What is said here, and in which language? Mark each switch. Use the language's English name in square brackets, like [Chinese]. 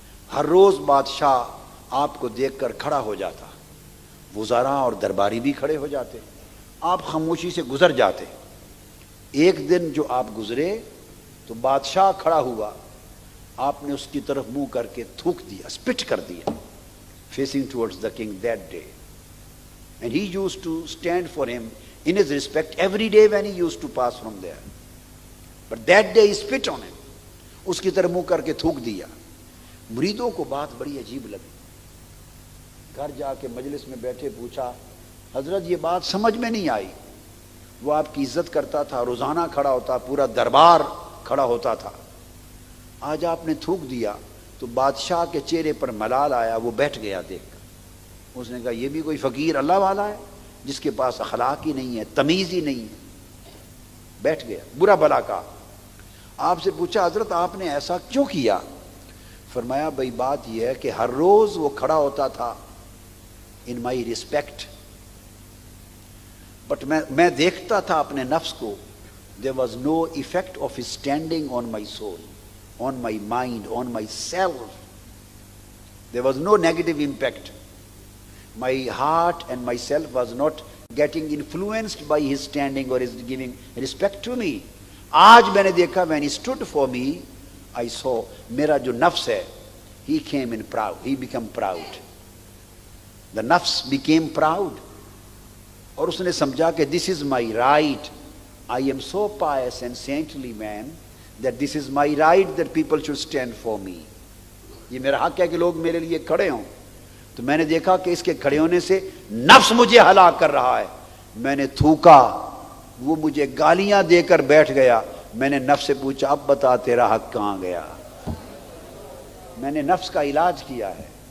[Urdu] ہر روز بادشاہ آپ کو دیکھ کر کھڑا ہو جاتا, وزراء اور درباری بھی کھڑے ہو جاتے, آپ خاموشی سے گزر جاتے. ایک دن جو آپ گزرے تو بادشاہ کھڑا ہوا, آپ نے اس کی طرف منہ کر کے تھوک دیا, اسپٹ کر دیا, [English] Facing towards the king that day. And he used to stand for him in his respect every day when he used to pass from there. But that day he spit on him. [Urdu] اس کی طرف منہ کر کے تھوک دیا. مریدوں کو بات بڑی عجیب لگی. گھر جا کے مجلس میں بیٹھے پوچھا, حضرت یہ بات سمجھ میں نہیں آئی. وہ آپ کی عزت کرتا تھا, روزانہ کھڑا ہوتا, پورا دربار کھڑا ہوتا تھا. آج آپ نے تھوک دیا تو بادشاہ کے چہرے پر ملال آیا, وہ بیٹھ گیا دیکھ کر. اس نے کہا یہ بھی کوئی فقیر اللہ والا ہے, جس کے پاس اخلاق ہی نہیں ہے، تمیز ہی نہیں ہے، بیٹھ گیا، برا بھلا کہا۔ آپ سے پوچھا حضرت آپ نے ایسا کیوں کیا؟ فرمایا بھائی بات یہ ہے کہ ہر روز وہ کھڑا ہوتا تھا [English] in my respect, [Urdu] بٹ میں دیکھتا تھا اپنے نفس کو، [English] there was no effect of his standing on my soul, on my mind, on myself. There was no negative impact. My heart and myself was not getting influenced by his standing or his giving respect to me. [Urdu] آج میں نے دیکھا [English] when he stood for me, I saw [Urdu] میرا جو نفس ہے [English] he came in proud, he became proud. The nafs became proud. [Urdu] اور اس نے سمجھا کہ [English] this is my right. I am so pious and saintly man that this is my right that people should stand for me. [Urdu] یہ میرا حق ہے کہ لوگ میرے لیے کھڑے ہوں۔ تو میں نے دیکھا کہ اس کے کھڑے ہونے سے نفس مجھے ہلاک کر رہا ہے۔ میں نے تھوکا، وہ مجھے گالیاں دے کر بیٹھ گیا۔ میں نے نفس سے پوچھا اب بتا تیرا حق کہاں گیا؟ میں نے نفس کا علاج کیا ہے۔